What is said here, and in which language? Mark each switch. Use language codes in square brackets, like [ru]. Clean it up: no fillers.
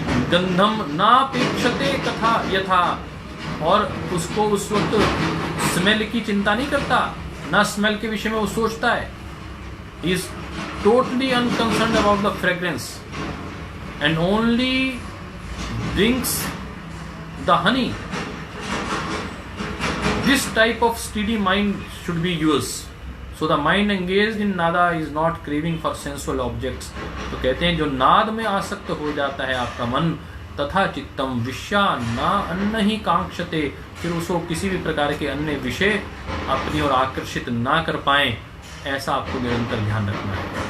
[sa] गंधम नापेक्षते कथा यथा, [hi] और उसको उस वक्त स्मेल की चिंता नहीं करता, ना स्मेल के विषय में वो सोचता है। [en] Is totally unconcerned about the fragrance and only drinks the honey. This type of steady mind should be used. So the mind engaged in nada is not craving for sensual objects. [hi] तो कहते हैं जो नाद में आसक्त हो जाता है आपका मन, [sa] तथा चित्तम विषया ना अन्न ही कांक्षते, [hi] फिर उसको किसी भी प्रकार के अन्य विषय अपनी ओर आकर्षित ना कर पाए, ऐसा आपको निरंतर ध्यान रखना है।